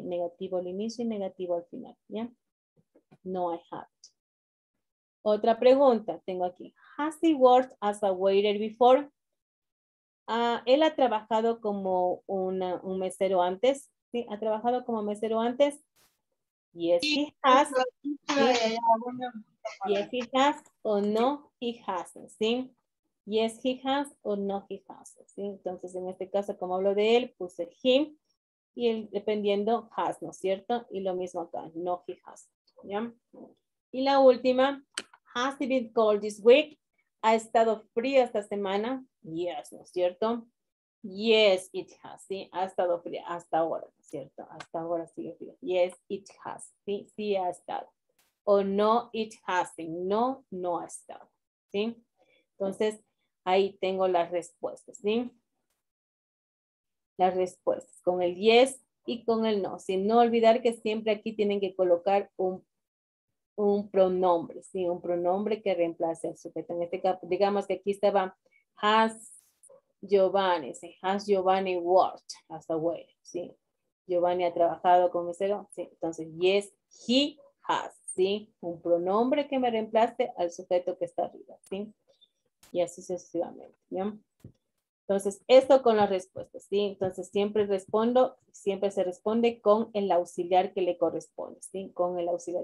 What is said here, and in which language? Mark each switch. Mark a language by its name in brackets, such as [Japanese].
[Spanish] Negativo al inicio y negativo al final, ¿ya? [English] No, I haven't. [Spanish] Otra pregunta tengo aquí. [English] Has he worked as a waiter before? [Spanish] Él ha trabajado como un mesero antes, ¿sí? ¿Ha trabajado como mesero antes? [English] Yes, he has. ¿Sí? Yes, he has o no, he hasn't, ¿sí? Yes, he has o no, he hasn't, ¿sí? [Spanish] Entonces, en este caso, como hablo de él, puse him y el, dependiendo, has, ¿no es cierto? Y lo mismo acá, [English] no, he has, [Spanish] ¿ya? Y la última, [English] has it been cold this week? [Spanish] ¿Ha estado frío esta semana? Yes, ¿no es cierto? [English] Yes, it has, [Spanish] ¿sí? Ha estado frío hasta ahora, ¿no es cierto? Hasta ahora sigue frío. [English] Yes, it has, [Spanish] ¿sí? Sí ha estado. O [English] no, it hasn't. [Spanish] No, no ha estado, ¿sí? Entonces, ahí tengo las respuestas, ¿sí? Las respuestas con el yes y con el no. Sin no olvidar que siempre aquí tienen que colocar un un pronombre, ¿sí? Un pronombre que reemplace al sujeto. En este caso, digamos que aquí estaba has Giovanni, ¿sí? [English] Has Giovanni worked as a waiter, ¿sí? [Spanish] Giovanni ha trabajado como mesero, ¿sí? Entonces, [English] yes, he has, [Spanish] ¿sí? Un pronombre que me reemplace al sujeto que está arriba, ¿sí? Y así sucesivamente, ¿ya? Entonces, esto con las respuestas, ¿sí? Entonces, siempre se responde con el auxiliar que le corresponde, ¿sí? Con el auxiliar.